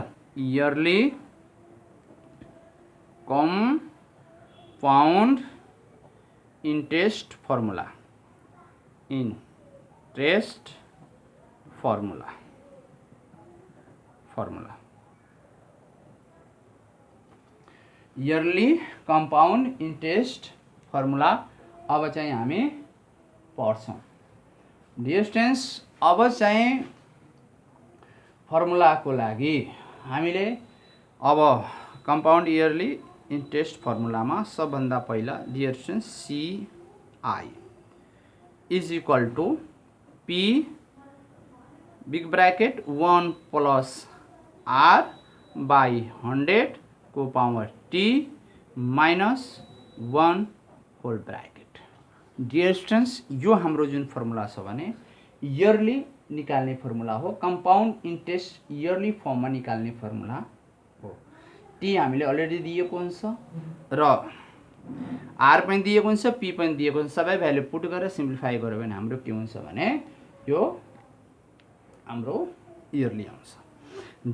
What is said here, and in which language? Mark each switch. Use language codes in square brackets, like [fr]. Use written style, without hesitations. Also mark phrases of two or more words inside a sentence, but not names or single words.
[en] yearly compound interest formula, interest formula yearly compound interest formula [ne] अब चाहिँ हामी पढ्छौँ। [en] dear students, [ne] अब चाहिँ फर्मुलाको लागि हामीले अब [en] compound yearly interest [ne] फर्मुलामा सबभन्दा पहिला [en] dear students CI is equal to P big bracket 1 plus R by 100 [ne] को [en] power T minus 1 whole bracket. dear students, [ne] यो हाम्रो जुन फर्मुला छ भने इयरली निकाल्ने फर्मुला हो। [en] compound interest yearly [ne] फर्ममा निकाल्ने फर्मुला हो। टी हामीले अलरेडी दिएको हुन्छ र आर पनि दिएको हुन्छ, पी पनि दिएको हुन्छ। सबै [en] value put [ne] गरेर सिम्प्लिफाई गर्यो भने हाम्रो के हुन्छ भने यो हाम्रो इयरली आउँछ।